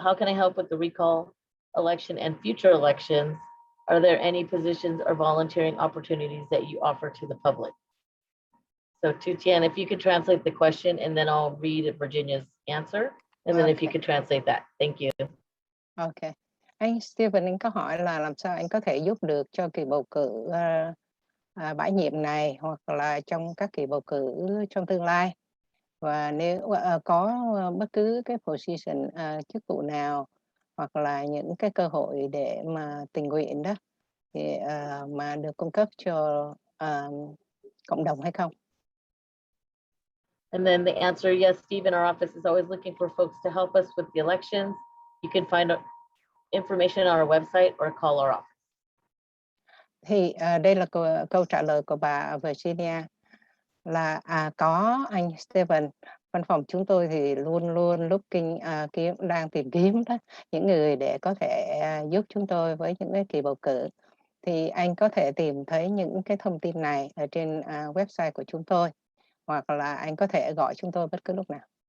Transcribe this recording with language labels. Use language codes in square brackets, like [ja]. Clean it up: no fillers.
[en] How can I help with the recall election and future elections? Are there any positions or volunteering opportunities that you offer to the public? So Tutian, if you could translate the question and then I'll read Virginia's answer. And then if you could translate that. Thank you. Okay. [vi] Anh Stephen, anh có hỏi là làm sao anh có thể giúp được cho kỳ bầu cử bãi nhiệm này hoặc là trong các kỳ bầu cử trong tương lai. Và nếu có bất cứ cái position chức vụ nào hoặc là những cái cơ hội để mà tình nguyện đó thì mà được cung cấp cho cộng đồng hay không? [en] And then the answer, yes, Steve, in our office is always looking for folks to help us with the elections. You can find information on our website or call our office. [vi] Thì đây là câu trả lời của bà Virginia là có anh Steven, văn phòng chúng tôi thì luôn luôn đang tìm kiếm đó những người để có thể giúp chúng tôi với những cái kỳ bầu cử. Thì anh có thể tìm thấy những cái thông tin này ở trên website của chúng tôi, hoặc là anh có thể gọi chúng tôi bất cứ lúc nào.